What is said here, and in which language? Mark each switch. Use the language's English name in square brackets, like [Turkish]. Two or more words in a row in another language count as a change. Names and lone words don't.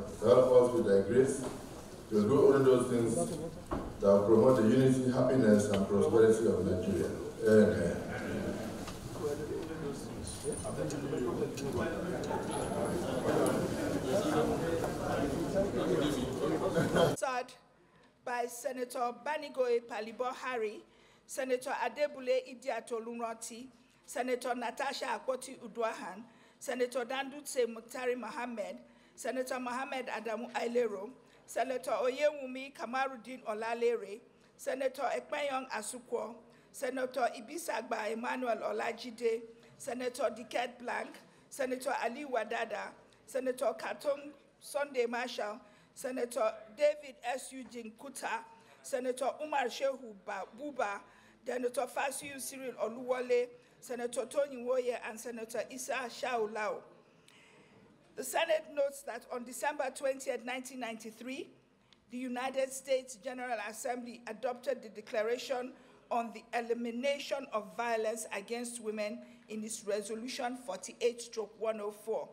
[English] Help us with thy grace to do only those things that will promote the unity, happiness, and prosperity of Nigeria. Amen. By Senator Banigoe Palibo Harry, Senator Adebule Idiatolunroti, Senator Natasha Akpoti Uduahan, Senator Dandutse Mutari Mohammed, Senator Mohammed Adamu Ailero, Senator Oyewumi Kamarudin Olalere, Senator Ekpenyong Asukwo, Senator Ibisagba Emmanuel Olajide, Senator Diket Blank, Senator Ali Wadada, Senator Katung Sunday Marshall, Senator David S. Eugene Kuta, Senator Umar Shehu Buba, Senator Fasiu Cyril Oluwole, Senator Tony Woye, and Senator Issa Shaulao. The Senate notes that on December 20th, 1993, the United States General Assembly adopted the Declaration on the Elimination of Violence Against Women in its Resolution 48/104.